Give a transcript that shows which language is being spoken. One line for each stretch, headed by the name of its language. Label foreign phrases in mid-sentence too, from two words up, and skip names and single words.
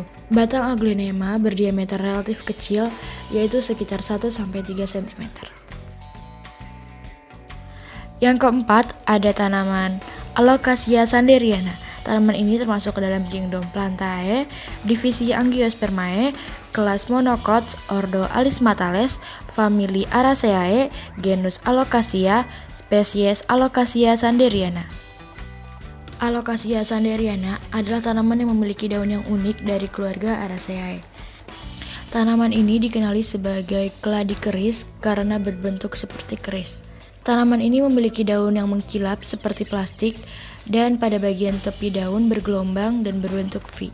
Indonesian: Batang aglonema berdiameter relatif kecil, yaitu sekitar 1-3 cm. Yang keempat, ada tanaman Alocasia sanderiana. Tanaman ini termasuk ke dalam kingdom Plantae, divisi Angiospermae, kelas Monocots, ordo Alismatales, famili Araceae, genus Alocasia, spesies Alocasia sanderiana. Alocasia sanderiana adalah tanaman yang memiliki daun yang unik dari keluarga Araceae. Tanaman ini dikenali sebagai keladi keris karena berbentuk seperti keris. Tanaman ini memiliki daun yang mengkilap seperti plastik dan pada bagian tepi daun bergelombang dan berbentuk V.